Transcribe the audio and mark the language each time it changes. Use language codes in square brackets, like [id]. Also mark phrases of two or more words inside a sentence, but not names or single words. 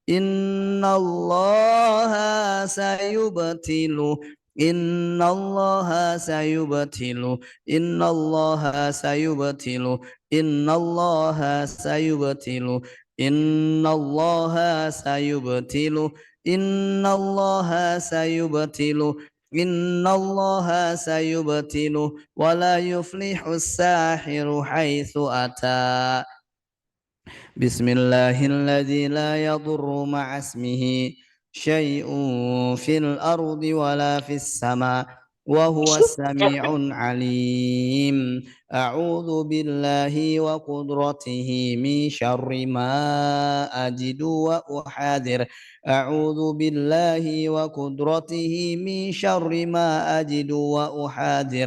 [ar] إن الله سيبطل إن الله سيبطل إن الله سيبطل إن الله سيبطل إن الله سيبطل إن الله سيبطل إن الله سيبطل ولا يفلح الساحر حيث أتى. بسم الله الذي لا يضر مع اسمه شيء في الأرض ولا في السماء وهو السميع العليم. أعوذ بالله وقدرته من شر ما أجد وأحاذر. أعوذ بالله وقدرته من شر ما أجد وأحاذر.